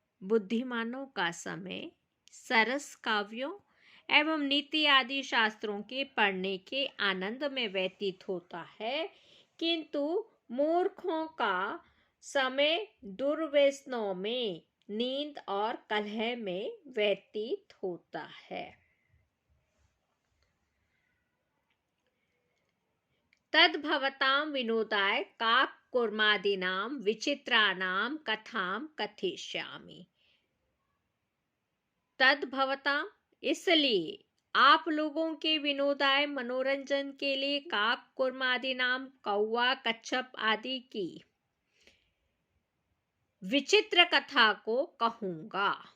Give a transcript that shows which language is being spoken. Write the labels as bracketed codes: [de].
[hi] बुद्धिमानों का समय सरस काव्यों एवं नीति आदि शास्त्रों के पढ़ने के आनंद में व्यतीत होता है, किंतु मूर्खों का समय दुर्व्यसनों में नींद और कलह में व्यतीत होता है। [sa] तद्भवतां विनोदाय काककुर्मादीनां विचित्राणां कथां कथयिष्यामि। तद्भवतां [hi] इसलिए आप लोगों के [sa] विनोदाय [hi] मनोरंजन के लिए [sa] काककुर्मादीनां [hi] कौवा कच्छप आदि की विचित्र कथा को कहूंगा।